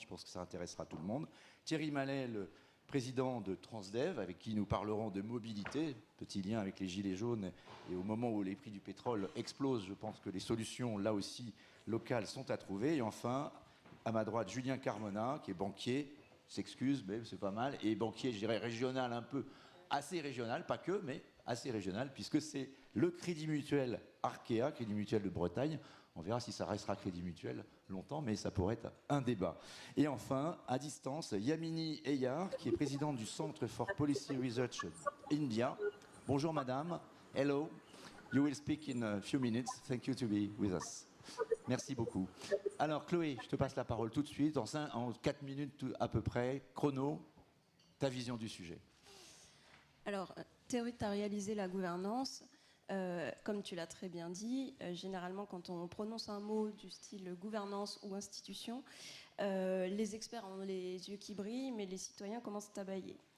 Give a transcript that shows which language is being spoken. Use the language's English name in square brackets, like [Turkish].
[French] Je pense que ça intéressera tout le monde. Thierry Mallet, le président de Transdev, avec qui nous parlerons de mobilité, petit lien avec les Gilets jaunes, et au moment où les prix du pétrole explosent, je pense que les solutions, là aussi, locales sont à trouver. Et enfin, à ma droite, Julien Carmona, qui est banquier, s'excuse, mais c'est pas mal, et banquier, je dirais, régional un peu, assez régional, pas que, mais assez régional, puisque c'est le Crédit Mutuel Arkea, Crédit Mutuel de Bretagne. On verra si ça restera Crédit Mutuel longtemps, mais ça pourrait être un débat. Et enfin, à distance, Yamini Eyar, qui est présidente du Centre for Policy Research India. Bonjour madame, [English] hello, you will speak in a few minutes. Thank you to be with us. [French] Merci beaucoup. Alors Chloé, je te passe la parole tout de suite, en 4 minutes à peu près, chrono, ta vision du sujet. Alors, territorialiser la gouvernance, comme tu l'as très bien dit, généralement quand on prononce un mot du style gouvernance ou institution, les experts ont les yeux qui brillent, mais les citoyens commencent à bâiller.